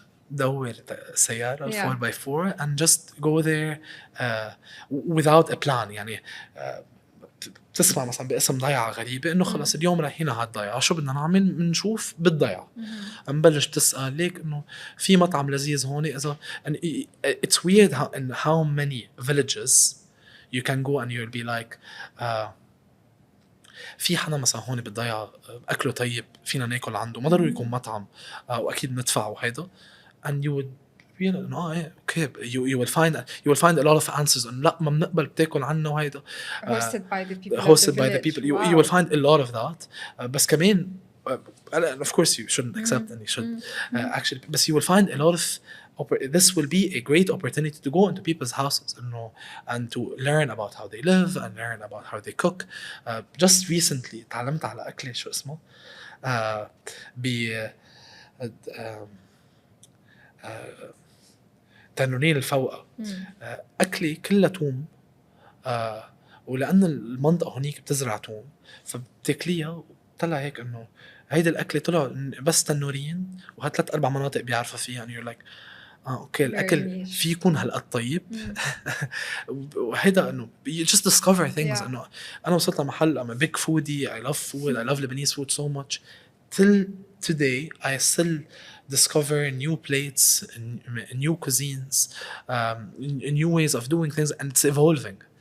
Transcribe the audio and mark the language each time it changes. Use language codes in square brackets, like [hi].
[ar] دور سيارة [en] 4x4 and just go there without a plan. [ar] يعني بتسمع مثلا باسم ضيعة غريبة إنه خلص اليوم رايحين على هالضيعة، شو بدنا نعمل؟ بنشوف بالضيعة نبلش تسأل ليك إنه في مطعم لذيذ هون إذا. [en] and it's weird how many villages you can go and you'll be like [ar] في حدا مثلا هون بالضيعة أكله طيب فينا ناكل عنده، ما ضروري يكون مطعم وأكيد ندفع وهيدا. [en] And you would realize okay, you will find a lot of answers. [ar] and لا ما بنقبل بتاكل عنا وهيدا [en] hosted by the people. You will find a lot of that. [ar] بس كمان [en] of course you shouldn't accept and you should actually, but you will find a lot of this will be a great opportunity to go into people's houses and to learn about how they live and learn about how they cook. Just recently [ar] تعلمت على أكلة شو اسمه آه ب آه، تنورين الفوقة. أكلي كلها توم، ولأن المنطقة هنيك بتزرع توم فبتاكليها وبتطلع هيك إنه هيدا الأكلة طلع بس تنورين وهالثلاث أربع مناطق بيعرفوا فيها. [en] and you're like [ar] أوكي [en] very [ar] الأكل [en] niche. [ar] في يكون هالقد طيب. وهيدا إنه [en] you just discover things. Yeah. [ar] إنه أنا وصلت لمحل [en] I'm a big foodie, I love food, I love Lebanese food so much. Till today I still discover new plates and new cuisines, new ways of doing things, and it's evolving.